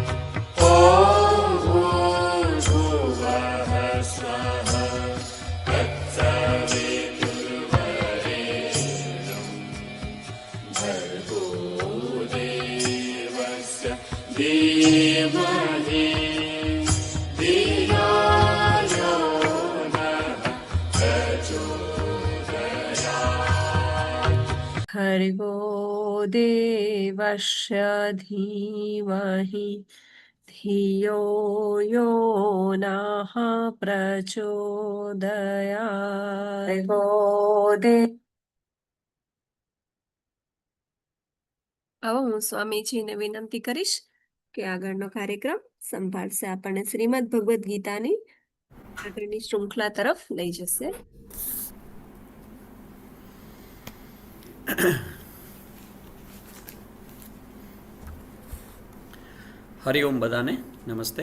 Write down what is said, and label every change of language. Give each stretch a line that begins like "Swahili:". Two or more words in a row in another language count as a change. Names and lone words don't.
Sanskrit: ॐ भूर्भुवः स्वः तत्सवितुर्वरेण्यं भर्गो देवस्य धीमहि धियो यो नः प्रचोदयात्। भर्गो देवस्य धीमहि धियो यो नः प्रचोदयात्। भर्गो दे
Gujarati: હવે હું સ્વામીજીને વિનંતી કરીશ કે આગળનો કાર્યક્રમ સંભાળશે, આપણને શ્રીમદ ભગવદ્ ગીતાની આગળની શૃંખલા તરફ લઈ જશે. હરિઓમ બધાને નમસ્તે.